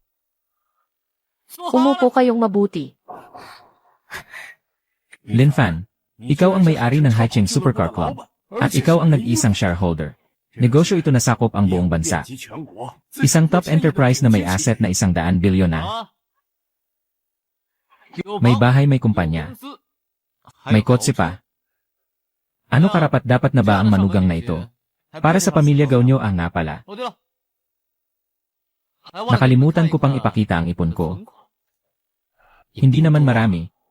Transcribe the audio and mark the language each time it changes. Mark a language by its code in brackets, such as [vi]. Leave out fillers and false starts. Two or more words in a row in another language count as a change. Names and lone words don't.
[tl] Umupo kayong mabuti. Lin Fan, ikaw ang may-ari ng Haicheng Supercar Club. At ikaw ang nag-isang shareholder. Negosyo ito na sakop ang buong bansa. Isang top enterprise na may asset na 100 bilyon na. [zh] 啊，有 [tl] May [zh] 房 [tl] bahay, may kumpanya. [zh] 公司 [tl] May kotse pa. Ano karapat dapat na ba ang manugang na ito? Para sa pamilya Gao nyo ang nga pala. [zh] 哦，对了， [tl] Nakalimutan ko pang ipakita ang ipon ko. Hindi naman marami.